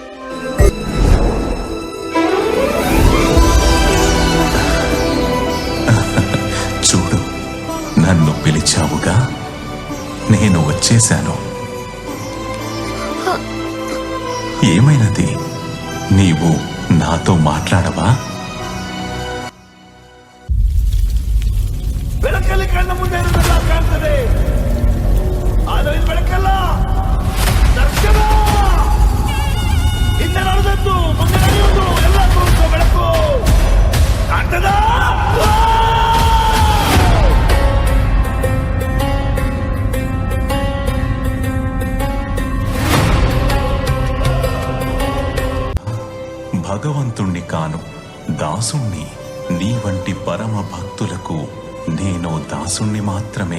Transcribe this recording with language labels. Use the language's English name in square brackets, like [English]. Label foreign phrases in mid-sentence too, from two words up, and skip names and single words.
[Telugu] చూడు, నన్ను పిలిచావుగా, నేను వచ్చేశాను. ఏమైనది? నీవు నాతో మాట్లాడవా? [Kannada] ಬೆಳಕಲ್ಲಿ ಕಣ್ಣ ಮುಂದೆ ಇರುವುದೆಲ್ಲ ಕಾಣ್ತದೆ, ಆದರೆ ಈ ಬೆಳಕಲ್ಲ ದರ್ಶನ. ಹಿಂದೆ ನಡೆದದ್ದು, ಮುಂದೆ ನಡೆಯುವುದು ಎಲ್ಲ ತೋರಿಸುವ ಬೆಳಕು ಕಾಣ್ತದ. [Telugu] భగవంతుణ్ణి కాను, దాసుణ్ణి. నీ వంటి పరమ భక్తులకు నేను దాసుణ్ణి మాత్రమే.